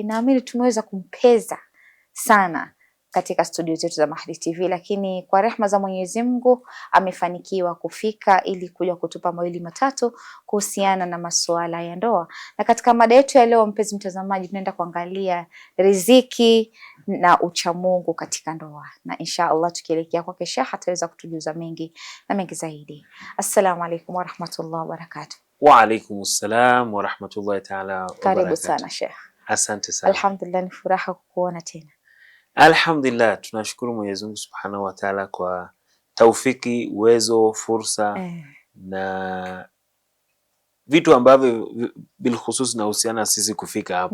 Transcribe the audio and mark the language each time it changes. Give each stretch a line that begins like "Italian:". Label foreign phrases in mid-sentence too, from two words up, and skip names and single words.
Swahili: Naamini tumeweza kumpeza sana katika studio zetu za Mahdi TV, lakini kwa rehma za Mwenyezi Mungu amefanikiwa kufika ili kuja kutupa mawili matatu kuhusiana na masuala ya ndoa. Na katika mada yetu ya leo, mpenzi mtazamaji, tunaenda kuangalia riziki na uchamungu katika ndoa, na
Arabic: إن شاء الله
Swahili: tukielekea kwake Sheikh ataweza kutujuza mengi na mengi zaidi.
Arabic: السلام عليكم ورحمة الله وبركاته. وعليكم السلام ورحمة الله تعالى وبركاته.
Swahili: Karibu sana Sheikh. Asante sana. Alhamdulillah, ni furaha kukuona tena. Alhamdulillah, tunashukuru Mwenyezi Mungu
Arabic: سبحانه وتعالى
Swahili: kwa taufiki, uwezo, fursa na vitu ambavyo bilkhusus na uhusiana sisi kufika hapa.